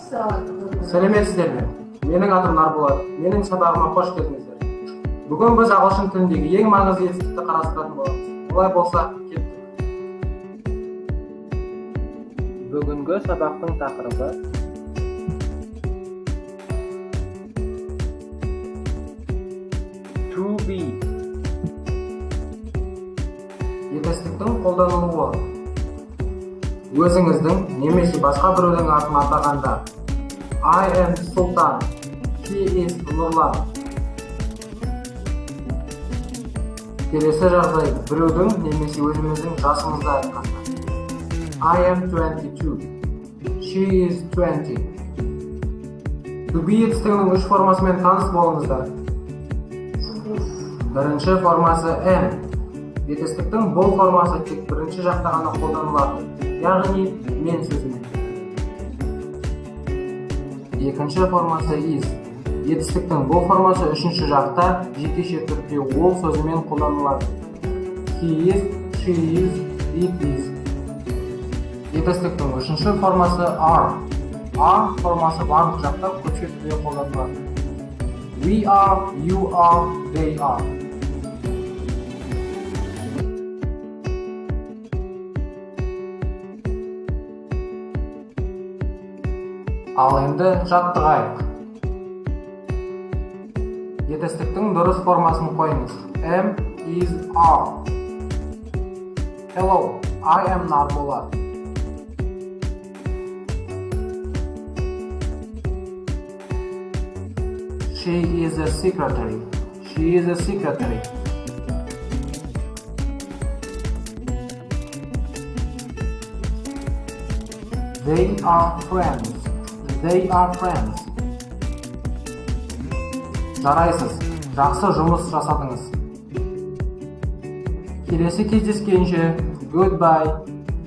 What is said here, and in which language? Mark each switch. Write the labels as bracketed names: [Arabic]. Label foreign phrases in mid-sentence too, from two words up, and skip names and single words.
[Kazakh] Сәлеметсіздер ме? Менің атым Нарболат. Менің сабағыма қош келдіңіздер. Бүгін біз ағылшын тіліндегі ең маңызды жетістікті қарастыратын боламыз. Олай болса, кеттік. Бүгінгі сабақтың тақырыбы [English] to be. [Kazakh] Жетістіктің қолданылуы. Өзіңіздің немесе басқа біреудің атын атағанда [English] I am Sultan, he is [Kazakh] Нұрлан. Келесі жағдай біреудің немесе өзіміздің жасымызды айтқанда [English] I am 22, she is 20. To be [Kazakh] жетістігінің үш формасымен таныс болыңыздар. Бірінші формасы am. Жетістіктің бұл формасы тек бірінші жақта ғана қолданылады, яғни мен сөзімен. Екінші формасы is. Жетістіктің бұл формасы үшінші жақта жекеше түрде ол сөзімен қолданылады. [English] He is, she is, it is. [Kazakh] Жетістіктің үшінші формасы are. Are формасы барлық жақта көпше түрде қолданылады. [English] We are, you are, they are. [Kazakh] Ал енді жаттығайық. Жетістіктің дұрыс формасын қойыңыз. [English] Am, is, are. Hello, I am Нарболат. She is a secretary. She is a secretary. They are friends. They are friends. [Kazakh] Жарайсыз, жақсы жұмыс жасадыңыз. Келесі кездескенше, goodbye.